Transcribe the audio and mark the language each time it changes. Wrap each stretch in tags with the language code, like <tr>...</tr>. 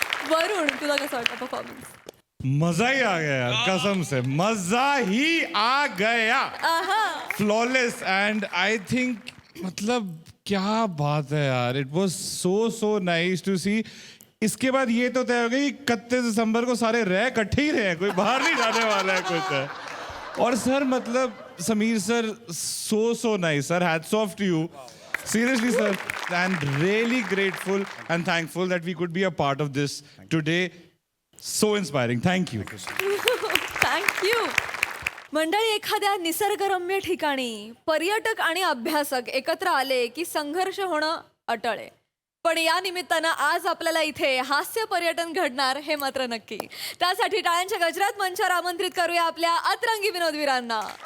<mr>वरुण, तुला कसं वाटतं परफॉर्मन्स.</mr> <hi>मजा ही आ गया यार, कसम से मजा ही आ गया. फ्लॉलेस.</hi> <en>and I think</en> <hi>मतलब क्या बात है यार.</hi> <en>It was so nice to see.</en> <hi>इसके बाद ये तो तय हो गई 31 दिसंबर को सारे रह इकट्ठे ही रहे, कोई बाहर नहीं जाने वाला है कुछ है. और सर मतलब Sameer sir</hi> <en>so nice sir, hats off to you seriously sir, and really grateful and thankful that we could be a part of this today. So inspiring. Thank you. Thank you.</en> <mr>मंडळी, एखाद्या निसर्गरम्य ठिकाणी पर्यटक आणि अभ्यासक एकत्र आले की संघर्ष होणं अटळ आहे. पण या निमित्तानं आज आपल्याला इथे हास्य पर्यटन घडणार हे मात्र नक्की. त्यासाठी टाळ्यांच्या गजरात मंचावर आमंत्रित करूया आपल्या अतरंगी विनोदवीरांना.</mr>